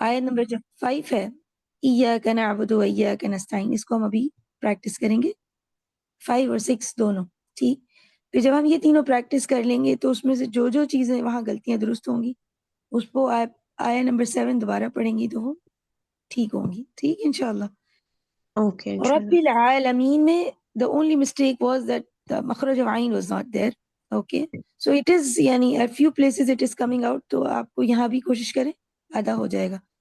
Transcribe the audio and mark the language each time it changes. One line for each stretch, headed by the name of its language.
Urdu: آیت نمبر جو 5 ہے،
Arabic: ایاک نعبد و ایاک نستعین،
Urdu: اس کو ہم ابھی پریکٹس کریں گے 5 اور 6 دونوں. ٹھیک. پھر جب ہم یہ تینوں پریکٹس کر لیں گے تو اس میں سے جو جو چیزیں وہاں غلطیاں درست ہوں گی اس کو آیت نمبر 7 دوبارہ پڑھیں گی تو وہ ٹھیک ہوں گی. ٹھیک انشاءاللہ. اوکے
Arabic: رب
Urdu: انشاءاللہ.
English: العالمین میں the only mistake was that the مخرج of عین was not there. Okay. So it is
Urdu: یعنی
English: at few places it is coming out،
Urdu: تو آپ کو یہاں بھی کوشش کریں، آدھا ہو جائے گا.